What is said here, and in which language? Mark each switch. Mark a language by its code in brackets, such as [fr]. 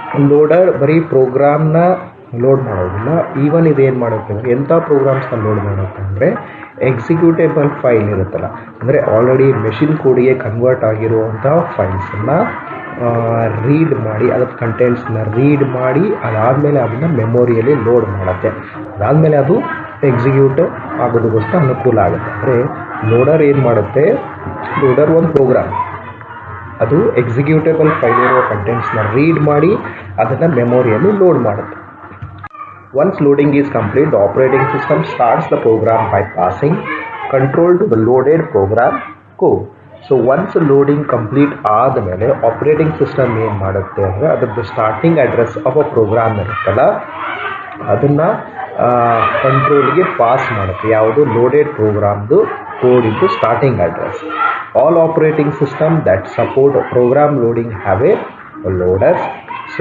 [kn] Loader ಬರೀ ಪ್ರೋಗ್ರಾಮ್ನ load ಮಾಡೋದಿಲ್ಲ, even ಇದೇನು ಮಾಡುತ್ತೆ ಅಂದರೆ ಎಂಥ ಪ್ರೋಗ್ರಾಮ್ಸ್ನ ಲೋಡ್ ಮಾಡುತ್ತೆ ಅಂದರೆ ಎಕ್ಸಿಕ್ಯೂಟೇಬಲ್ ಫೈಲ್ ಇರುತ್ತಲ್ಲ, ಅಂದರೆ ಆಲ್ರೆಡಿ ಮೆಷಿನ್ ಕೋಡಿಗೆ ಕನ್ವರ್ಟ್ ಆಗಿರುವಂಥ ಫೈಲ್ಸನ್ನು ರೀಡ್ ಮಾಡಿ ಅದರ ಕಂಟೆಂಟ್ಸ್ನ ರೀಡ್ ಮಾಡಿ ಅದಾದಮೇಲೆ ಅದನ್ನು ಮೆಮೊರಿಯಲ್ಲಿ ಲೋಡ್ ಮಾಡುತ್ತೆ. ಅದಾದಮೇಲೆ ಅದು ಎಕ್ಸಿಕ್ಯೂಟ್ ಆಗೋದಕ್ಕೋಸ್ಕರ ಅನುಕೂಲ ಆಗುತ್ತೆ. ಅಂದರೆ ಲೋಡರ್ ಏನು ಮಾಡುತ್ತೆ, ಲೋಡರ್ ಒಂದು ಪ್ರೋಗ್ರಾಮ್, ಅದು ಎಕ್ಸಿಕ್ಯೂಟೇಬಲ್ ಫೈಲ್ ಇರುವ ಕಂಟೆಂಟ್ಸ್ನ ರೀಡ್ ಮಾಡಿ ಅದನ್ನು ಮೆಮೊರಿಯಲ್ಲಿ ಲೋಡ್ ಮಾಡುತ್ತೆ. [en] Once loading is complete, the operating system starts the program by passing control to the loaded program code. So once loading complete [kn] ಆದಮೇಲೆ ಆಪರೇಟಿಂಗ್ ಸಿಸ್ಟಮ್ ಏನು ಮಾಡುತ್ತೆ ಅಂದರೆ ಅದರದ್ದು [en] starting address of a program [kn] ಇರುತ್ತಲ್ಲ ಅದನ್ನು ಕಂಟ್ರೋಲ್ಗೆ ಪಾಸ್ ಮಾಡುತ್ತೆ. ಯಾವುದು [en] Loaded ಪ್ರೋಗ್ರಾಮ್ದು code into starting address. All operating system that support program loading have a loaders. So